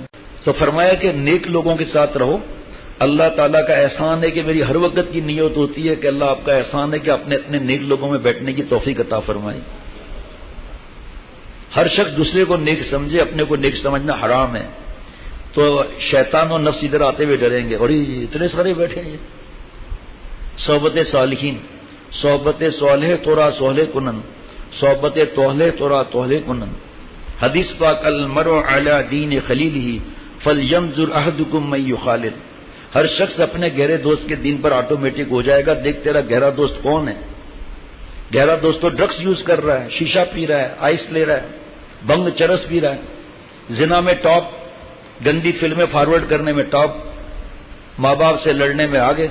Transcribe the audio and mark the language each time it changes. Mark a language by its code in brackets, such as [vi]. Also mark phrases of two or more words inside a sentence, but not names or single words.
[ur] تو فرمایا کہ نیک لوگوں کے ساتھ رہو. اللہ تعالیٰ کا احسان ہے کہ میری ہر وقت کی نیت ہوتی ہے کہ اللہ آپ کا احسان ہے کہ اپنے اپنے نیک لوگوں میں بیٹھنے کی توفیق عطا فرمائی. ہر شخص دوسرے کو نیک سمجھے، اپنے کو نیک سمجھنا حرام ہے. تو شیطان اور نفس ادھر آتے ہوئے ڈریں گے، اور اتنے سارے بیٹھے ہیں. [fa] صحبت صالحین، صحبت صالح تورا صالح کنن، صحبت توہلے تورا توہلے کنن. [ur] حدیث پاک [ar] المرء علی دین خلیلہ فلینظر احدکم من یخالل. [ur] ہر شخص اپنے گہرے دوست کے دین پر آٹومیٹک ہو جائے گا. دیکھ تیرا گہرا دوست کون ہے. گہرا دوست تو [en] drugs use [ur] کر رہا ہے، شیشہ پی رہا ہے، آئس لے رہا ہے، بنگ چرس پی رہا ہے، زنا میں ٹاپ، گندی فلمیں فارورڈ کرنے میں ٹاپ، ماں باپ سے لڑنے میں آگے.